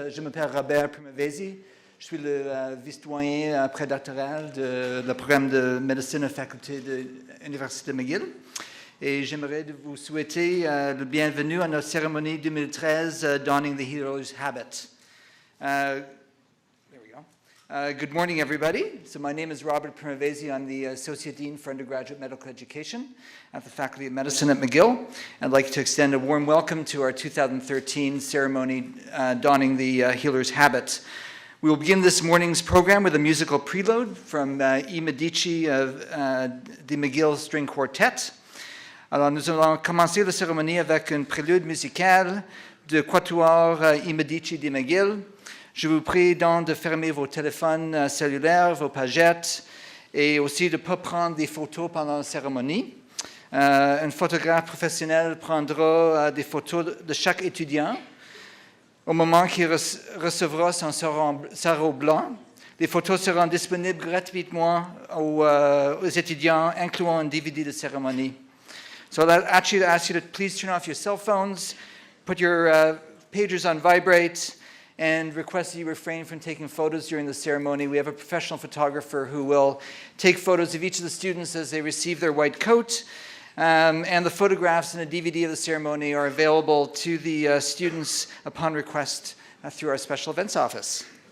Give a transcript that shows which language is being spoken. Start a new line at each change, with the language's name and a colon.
French: Je m'appelle Robert Primavesi. Je suis le vice-doyen prédoctoral du programme de médecine à la faculté de l'Université McGill. Et j'aimerais vous souhaiter le bienvenue à notre cérémonie 2013, Donning the Hero's Habit.
English: There we go. Good morning, everybody. So my name is Robert Primavesi. I'm the Associate Dean for Undergraduate Medical Education at the Faculty of Medicine at McGill. I'd like to extend a warm welcome to our 2013 ceremony, Donning the Healer's Habit. We will begin this morning's program with a musical prelude from I Medici of the McGill String Quartet.
French: Alors, nous allons commencer la cérémonie avec une prélude musicale de Quatuor I Medici de McGill. Je vous prie donc de fermer vos téléphones cellulaires, vos pagettes, et aussi de ne pas prendre des photos pendant la cérémonie. Un photographe professionnel prendra des photos de chaque étudiant au moment qu'il recevra son sarrau blanc. Les photos seront disponibles gratuitement aux étudiants, incluant un DVD de cérémonie.
English: So I'd actually ask you to please turn off your cell phones, put your pagers on vibrate, and request that you refrain from taking photos during the ceremony. We have a professional photographer who will take photos of each of the students as they receive their white coat. And the photographs and a DVD of the ceremony are available to the students upon request through our special events office.